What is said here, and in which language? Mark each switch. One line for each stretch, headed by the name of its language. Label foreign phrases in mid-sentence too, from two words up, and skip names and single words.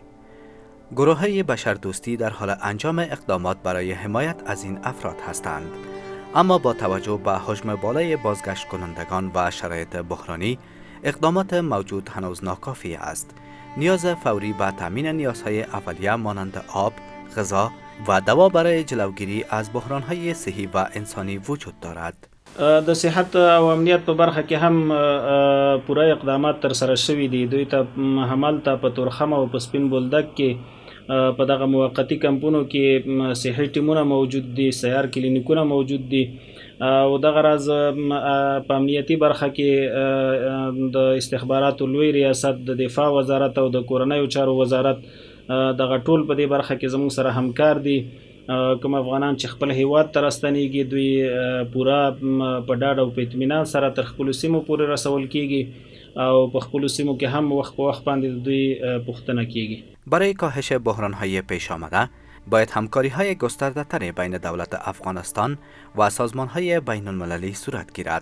Persian: گروه‌های بشردوستی در حال انجام اقدامات برای حمایت از این افراد هستند، اما با توجه به حجم بالای بازگشت کنندگان و شرایط بحرانی، اقدامات موجود هنوز ناکافی است. نیاز فوری به تامین نیازهای اولیه مانند آب، غذا و دوا برای جلوگیری از بحران‌های صحی و انسانی وجود دارد.
Pashto: د صحت او امنیت په برخه کې هم پوره اقدامات تر سره شوي دي. دوی ته همالته په تورخم او په سپین بولدک کې په دغه موقتي کمپونو کې صحي ټیمونه موجود دي، سیار کلینیکونه موجود دي او دغه راز په امنیتي برخه کې د استخباراتو لوی ریاست، د دفاع وزارت او د کورنیو چارو وزارت دغه ټول په دې برخه کې زموږ سره همکار دي. کوم افغانان چې خپل هیواد ته راستنیږي دوی پوره په ډاډ او په اطمینان سره تر خپلو سیمو پورې رسول کیږي او په خپلو سیمو کې هم وخت په وخت باندې دوی پوښتنه کیږي.
Persian: برای کاهش بحران‌های پیش آمده باید همکاری‌های گسترده‌تری بین دولت افغانستان و سازمان‌های بین‌المللی صورت گیرد.